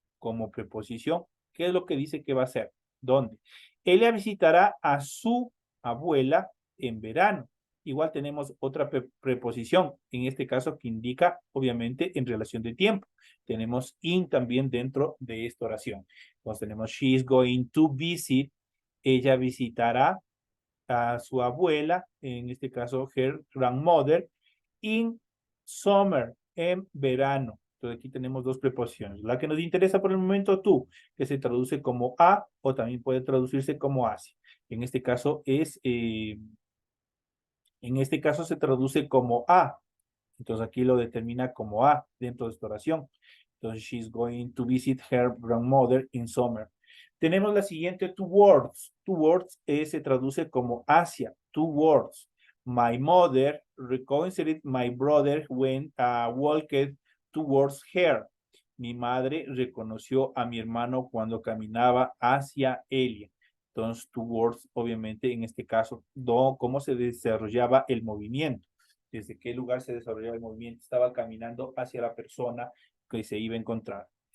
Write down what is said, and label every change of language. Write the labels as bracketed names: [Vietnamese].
[Spanish] como preposición. ¿Qué es lo que dice que va a hacer? ¿Dónde? Ella visitará a su abuela en verano. Igual tenemos otra preposición, en este caso que indica, obviamente, en relación de tiempo. Tenemos in también dentro de esta oración. [English] Entonces tenemos she is going to visit. [Spanish] Ella visitará a su abuela, en este caso [English] her grandmother, in summer, [Spanish] en verano. Entonces aquí tenemos dos preposiciones. La que nos interesa por el momento, tú, que se traduce como a o también puede traducirse como hacia. En este caso se traduce como a. Entonces aquí lo determina como a dentro de esta oración. [English] Entonces, she's going to visit her grandmother in summer. [Spanish] Tenemos la siguiente, towards. Towards se traduce como hacia. [English] Towards. My mother reconciled my brother when walked towards her. [Spanish] Mi madre reconoció a mi hermano cuando caminaba hacia ella. Entonces, towards, obviamente, en este caso, cómo se desarrollaba el movimiento, desde qué lugar se desarrollaba el movimiento, estaba caminando hacia la persona que se iba a encontrar.